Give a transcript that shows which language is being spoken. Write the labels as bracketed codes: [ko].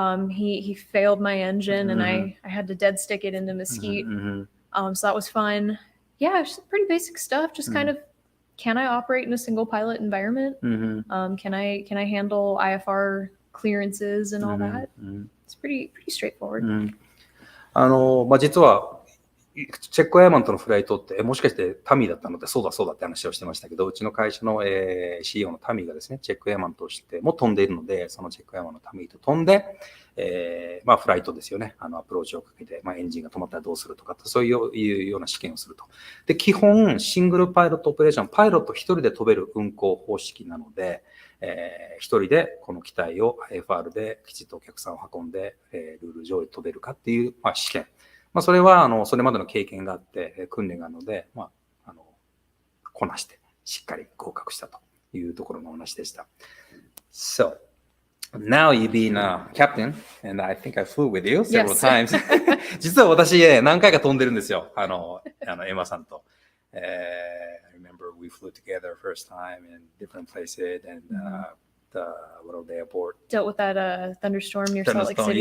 [en] He failed my engine, and I had to dead stick it into Mesquite. So that was fun. Yeah, just pretty basic stuff. Just kind of, can I operate in a single pilot environment? Can I handle IFR clearances and all that? It's pretty straightforward. [ja] 実はチェックエアマンとのフライトってもしかしてタミーだったので、そうだって話をしてましたけど、うちの会社の、CEO のタミーがですね、チェックエアマンとしても飛んでいるので、そのチェックエアマンのタミーと飛んで、フライトですよね、アプローチをかけて、エンジンが止まったらどうするとか、そういうような試験をすると。で、基本、シングルパイロットオペレーション、パイロット一人で飛べる運航方式なので、一人でこの機体を IFR できちっとお客さんを運んで、ルール上飛べるかっていう、試験。それはそれまでの経験があって訓練があるので、こなしてしっかり合格したというところのお話でした。 [en] So, now you've been a captain, and I think I flew with you several times. [ja] 実は私、何回か飛んでるんですよ。エマさんと。 [en] I remember we flew together first time in different places, and、what are the airport? Dealt with that thunderstorm near Salt Lake City.